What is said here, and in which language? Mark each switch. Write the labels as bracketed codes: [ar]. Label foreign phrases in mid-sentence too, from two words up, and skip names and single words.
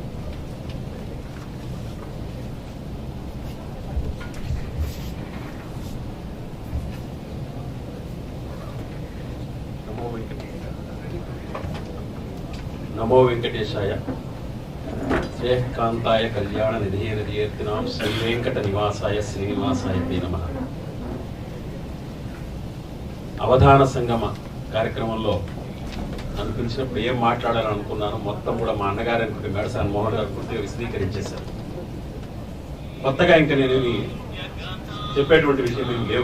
[sa] नमो वेंकटेशाय। श्रेयःकान्ताय कल्याण निधये निधयेर्तिनां श्री वेंकट निवासाय श्रीनिवासाय ते नमः। [te] అవధాన సంగమ కార్యక్రమంలో నన్ను పిలిచినప్పుడు ఏం మాట్లాడాలని అనుకున్నాను మొత్తం కూడా మా అన్నగారు అనుకుంటే మేడసాని మోహన్ గారు పూర్తిగా విశదీకరించేశారు. కొత్తగా ఇంకా నేను చెప్పేటువంటి విషయం ఏం లేవు.